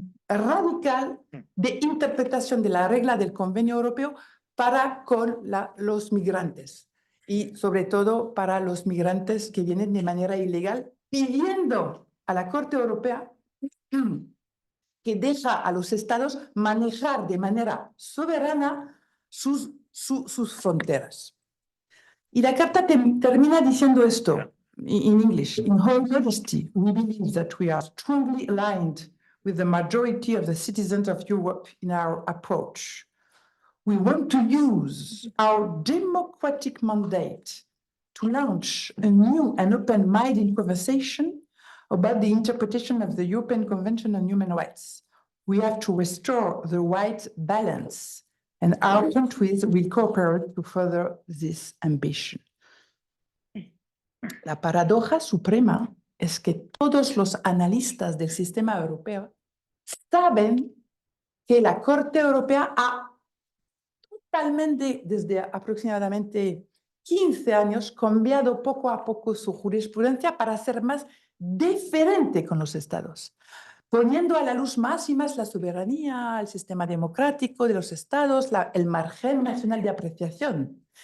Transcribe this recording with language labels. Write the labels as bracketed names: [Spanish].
[Spanish] radical de interpretación de la regla del Convenio Europeo para con los migrantes y sobre todo para los migrantes que vienen de manera ilegal, pidiendo a la Corte Europea que deja a los estados manejar de manera soberana sus fronteras. Y la carta termina diciendo esto, [English] in English. In Her Majesty, we believe that we are strongly aligned with the majority of the citizens of Europe in our approach. We want to use our democratic mandate to launch a new and open-minded conversation about the interpretation of the European Convention on Human Rights. We have to restore the right balance, and our countries will cooperate to further this ambition. [Spanish] La paradoja suprema es que todos los analistas del sistema europeo saben que la Corte Europea ha totalmente, desde aproximadamente 15 años, cambiado poco a poco su jurisprudencia para ser más diferente con los estados, poniendo a la luz más y más la soberanía, el sistema democrático de los estados, el margen nacional de apreciación.